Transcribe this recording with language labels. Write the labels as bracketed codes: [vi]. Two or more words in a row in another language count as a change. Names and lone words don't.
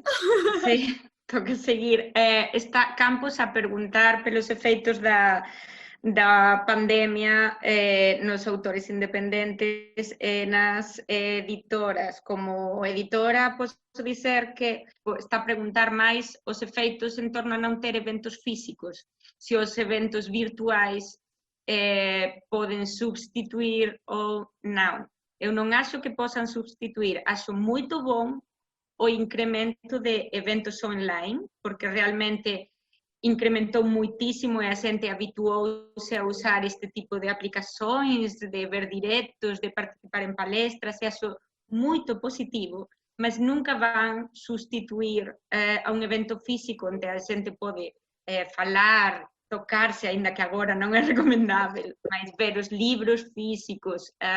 [gl] Sí, toca seguir. [pt] Está Campos a perguntar pelos efeitos da pandemia nos autores independentes e nas editoras. [gl] Como editora, posso dizer que está a preguntar máis os efeitos en torno a non ter eventos físicos, se os eventos virtuais poden substituir ou non. Eu non acho que posan substituir, acho moito bom o incremento de eventos online, porque realmente incrementou muitísimo e a xente habituouse a usar este tipo de aplicações, de ver directos, de participar en palestras, e acho moito positivo, mas nunca van sustituir a un evento físico onde a xente pode falar, tocarse, aínda que agora non é recomendável, mas ver os libros físicos.